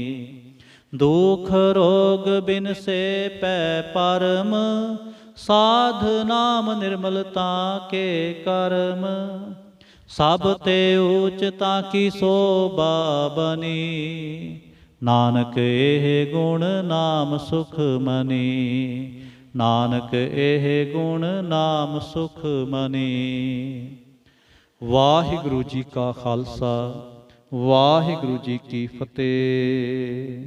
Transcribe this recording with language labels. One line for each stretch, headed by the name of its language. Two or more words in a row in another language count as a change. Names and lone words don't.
Punjabi: ਦੁਖ ਰੋਗ ਬਿਨ ਸੇ ਪੈ ਪਰਮ, ਸਾਧ ਨਾਮ ਨਿਰਮਲਤਾ ਕੇ ਕਰਮ। ਸਭ ਤੇ ਊਚਤਾ ਕੀ ਸੋਭਾ ਬਨੀ, ਨਾਨਕ ਇਹ ਗੁਣ ਨਾਮ ਸੁਖ ਮਨੀ। ਨਾਨਕ ਇਹ ਗੁਣ ਨਾਮ ਸੁਖ ਮਨੀ। ਵਾਹਿਗੁਰੂ ਜੀ ਕਾ ਖਾਲਸਾ, ਵਾਹਿਗੁਰੂ ਜੀ ਕੀ ਫਤਿਹ।